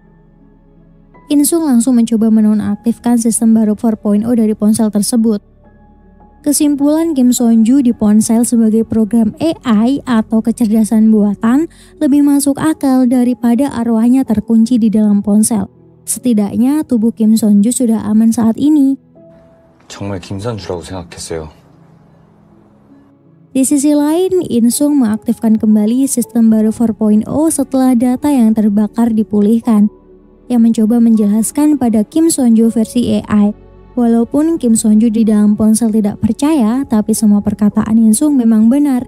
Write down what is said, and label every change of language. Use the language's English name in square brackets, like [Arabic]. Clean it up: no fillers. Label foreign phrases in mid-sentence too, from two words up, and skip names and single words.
[Indonesian] In-sung langsung mencoba menonaktifkan sistem baru 4.0 dari ponsel tersebut. Kesimpulan Kim Sonju di ponsel sebagai program AI atau kecerdasan buatan lebih masuk akal daripada arwahnya terkunci di dalam ponsel. Setidaknya tubuh Kim Sonju sudah aman saat ini. [Korean] 정말 김선주라고 생각했어요. [Indonesian] Di sisi lain, In-sung mengaktifkan kembali sistem baru 4.0 setelah data yang terbakar dipulihkan, yang mencoba menjelaskan pada Kim Sonju versi AI. Walaupun Kim Sonju di dalam ponsel tidak percaya, tapi semua perkataan In-sung memang benar.